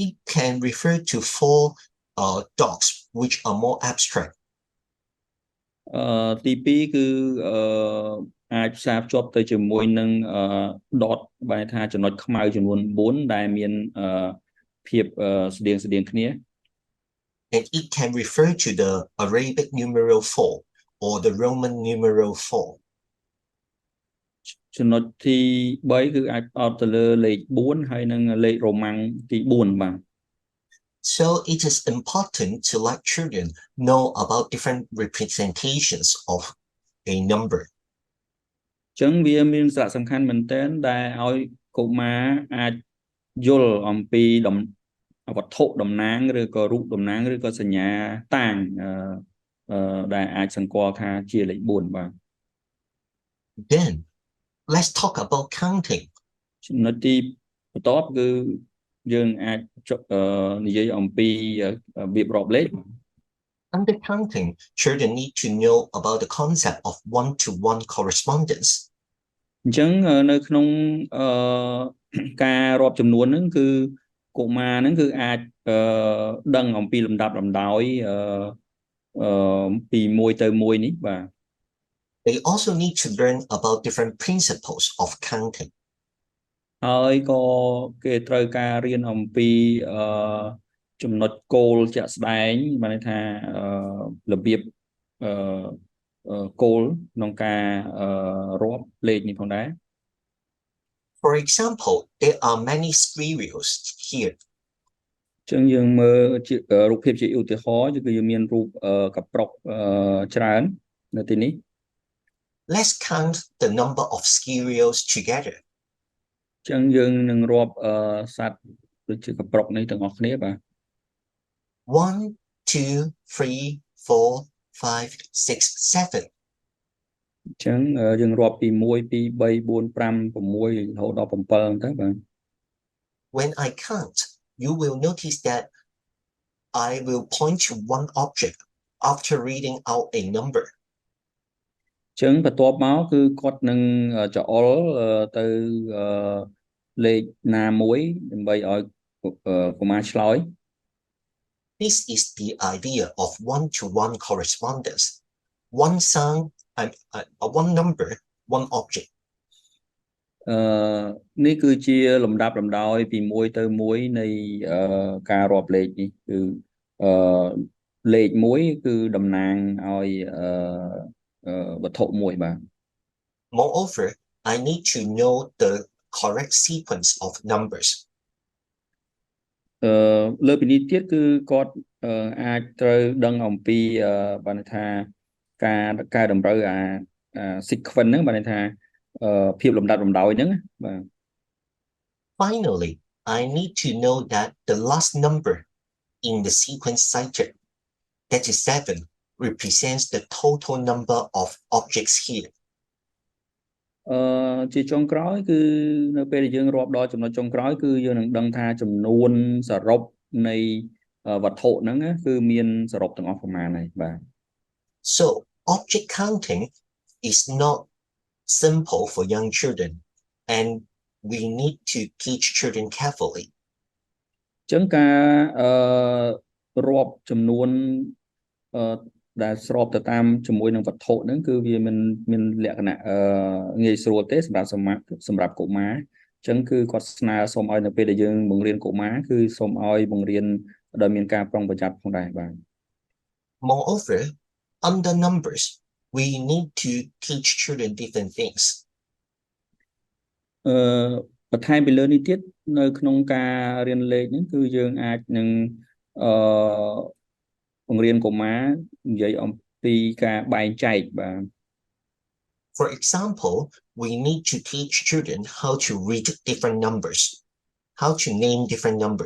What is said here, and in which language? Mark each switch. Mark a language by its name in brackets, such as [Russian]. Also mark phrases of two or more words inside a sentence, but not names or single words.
[English] It can refer to four dogs, which are more abstract. [Khmer] ទី2គឺអាចផ្សារភ្ជាប់ទៅជាមួយនឹង dot បែរថាចំណុចខ្មៅចំនួន4ដែលមានភាពស្តៀងគ្នា [English] And it can refer to the Arabic numeral 4 or the Roman numeral 4. [Khmer] ចំណុចទី3គឺអាចផ្ដោតទៅលើលេខ4ហើយនិងលេខរ៉ូម៉ាំងទី4បាទ [English] So it is important to let children know about different representations of a number. [Khmer] អញ្ចឹងវាមានសារៈសំខាន់មែនទែនដែលឲ្យកុមារអាចយល់អំពីវត្ថុតំណាងឬក៏រូបតំណាងឬក៏សញ្ញាតាងដែលអាចសម្គាល់ថាជាលេខ4បាទ [English] Then let's talk about counting. [Khmer] ចំណុចទីបន្ទាប់គឺយើងអាចនិយាយអំពីរបៀបរាប់លេខ [English] Under counting, children need to know about the concept of one-to-one correspondence. [Khmer] អញ្ចឹងនៅក្នុងការរាប់ចំនួនហ្នឹងគឺកុមារហ្នឹងគឺអាចដឹងអំពីលំដាប់លំដោយពីមួយទៅមួយនេះបាទ [English] They also need to learn about different principles of counting. [Khmer] ហើយក៏គេត្រូវការរៀនអំពីចំណុចគោលជាក់ស្ដែងបានន័យថារបៀបគោលក្នុងការរាប់លេខនេះផងដែរ [English] For example, there are many squirrels here. [Khmer] ចឹងយើងមើលជារូបភាពជាឧទាហរណ៍គឺយើងមានរូបកប្រុកច្រើននៅទីនេះ [English] Let's count the number of squirrels together. [Khmer] ចឹងយើងនឹងរាប់សត្វដូចជាកប្រុកនេះទាំងអស់គ្នាបាទ [English] 1, 2, 3, 4, 5, 6, 7. [Khmer] ចឹងយើងរាប់ពី1 2 3 4 5 6រហូតដល់7ទៅបាទ [English] When I count, you will notice that I will point to one object after reading out a number. [Khmer] ចឹងបន្ទាប់មកគឺគាត់នឹងច្អល់ទៅលេខណាមួយដើម្បីឲ្យកុមារឆ្លើយ [English] This is the idea of one-to-one correspondence. One sound and one number, one object. [Khmer] នេះគឺជាលំដាប់លំដោយពី1ទៅ1នៃការរាប់លេខនេះគឺលេខ1គឺតំណាងឲ្យវត្ថុមួយបាទ [English] Moreover, I need to know the correct sequence of numbers. [Khmer] លើពីនេះទៀតគឺគាត់អាចត្រូវដឹងអំពីបានន័យថាការកែតម្រូវsequence ហ្នឹងបានន័យថាភាពលំដាប់លំដោយហ្នឹងបាទ [English] Finally, I need to know that the last number in the sequence cited, that is 7, represents the total number of objects here. [Khmer] ជាចុងក្រោយគឺនៅពេលដែលយើងរាប់ដល់ចំណុចចុងក្រោយគឺយើងនឹងដឹងថាចំនួនសរុបនៃវត្ថុហ្នឹងគឺមានសរុបទាំងអស់ប្រមាណហើយបាទ [English] So, object counting is not simple for young children, and we need to teach children carefully. [Khmer] ចឹងការរាប់ចំនួនដែលស្របទៅតាមជាមួយនឹងវត្ថុហ្នឹងគឺវាមានលក្ខណៈងាយស្រួលទេសម្រាប់កុមារចឹងគឺគាត់ស្នើសូមឲ្យនៅពេលដែលយើងបង្រៀនកុមារគឺសូមឲ្យបង្រៀនដោយមានការប្រុងប្រយ័ត្នផងដែរបាទ [English] Moreover, under numbers, we need to teach children different things. [Khmer] បន្ថែមពីលើនេះទៀតនៅក្នុងការរៀនលេខហ្នឹងគឺយើងអាចនឹងបង្រៀនកុមារនិយាយអំពីការបែងចែកបាទ [English] For example, we need to teach children how to read different numbers, how to name different numbers.